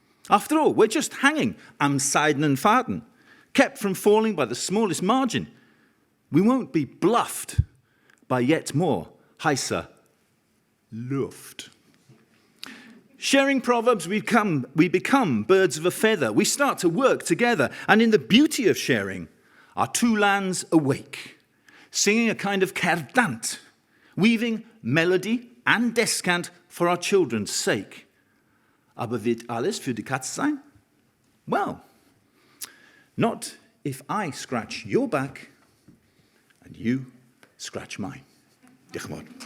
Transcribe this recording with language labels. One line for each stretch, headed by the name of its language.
English: After all, we're just hanging
German: am seidenen Faden,
English: kept from falling by the smallest margin. We won't be bluffed by yet more
German: heißer Luft.
English: Sharing proverbs, we become birds of a feather. We start to work together, and in the beauty of sharing, our two lands awake, singing a kind of kerdant, weaving melody and descant for our children's sake.
German: Aber wird alles für die Katz sein?
English: Well, not if I scratch your back and you scratch mine.
Welsh: Diolch yn fawr.